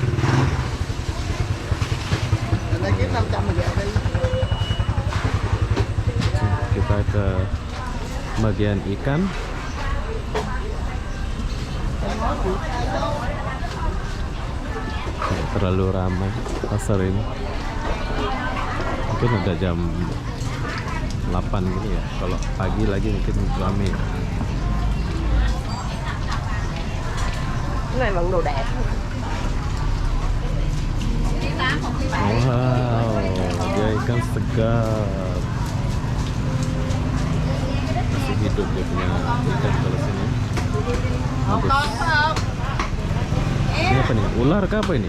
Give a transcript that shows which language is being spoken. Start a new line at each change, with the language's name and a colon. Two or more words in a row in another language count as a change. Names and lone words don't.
Indonesian: Kita ke bagian ikan. Terlalu ramai pasar ini. Mungkin ada jam 8 gini ya. Kalau pagi lagi mungkin ramai.
Vietnamese: Cái này vẫn đồ đẹp.
Indonesian: Wow, dia ikan segar. hidup dia punya ikan kalau sini. Bagus. Ini apa nih? Ular kah apa ini?